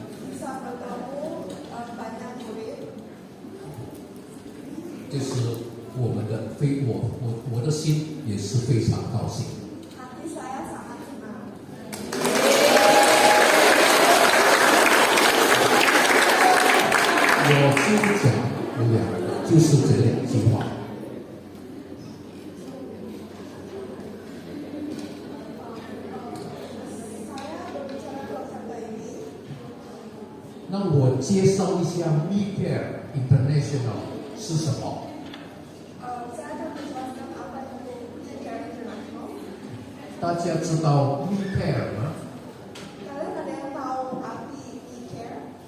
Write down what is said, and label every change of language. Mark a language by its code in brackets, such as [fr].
[id] bisa bertemu banyak murid. [zh] 就是我们的我的心也是非常高兴。 [id] Hati saya sangat senang. [zh] 我就讲就是这2句话。 [id] Saya berbicara 2 kata ini. [zh] 那我介绍一下 MeCare International 是什么？ [id] Saya akan menjelaskan apa itu Care International. [zh] 大家知道 MeCare 吗 [id] Kalian ada yang tahu arti e-care?